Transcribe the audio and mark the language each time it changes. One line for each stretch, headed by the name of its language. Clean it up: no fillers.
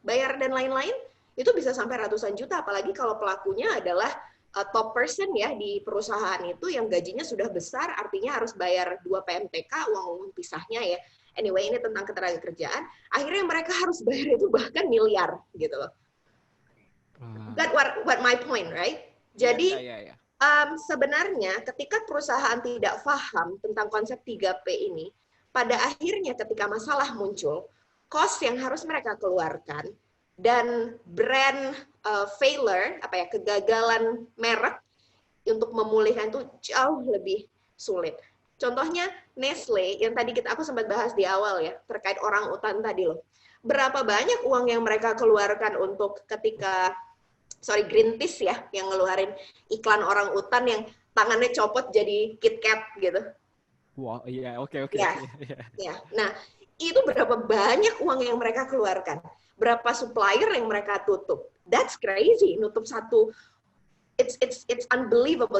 Indonesian: Bayar dan lain-lain, itu bisa sampai ratusan juta. Apalagi kalau pelakunya adalah top person ya di perusahaan itu yang gajinya sudah besar, artinya harus bayar 2 PMTK, uang pisahnya ya. Anyway, ini tentang ketenagakerjaan. Akhirnya mereka harus bayar itu bahkan miliar gitu loh.
English: That what my point, right?
Indonesian: Jadi sebenarnya ketika perusahaan tidak paham tentang konsep 3P ini, pada akhirnya ketika masalah muncul, cost yang harus mereka keluarkan dan brand failure, kegagalan merek untuk memulihkan itu jauh lebih sulit. Contohnya Nestle yang tadi aku sempat bahas di awal ya, terkait orang utan tadi loh. Berapa banyak uang yang mereka keluarkan untuk ketika Greenpeace ya yang ngeluarin iklan orang utan yang tangannya copot jadi KitKat gitu. Wow, iya, oke. Ya. Nah, itu berapa banyak uang yang mereka keluarkan? Berapa supplier yang mereka tutup?
English: That's crazy.
Indonesian: Nutup satu,
English: it's unbelievable.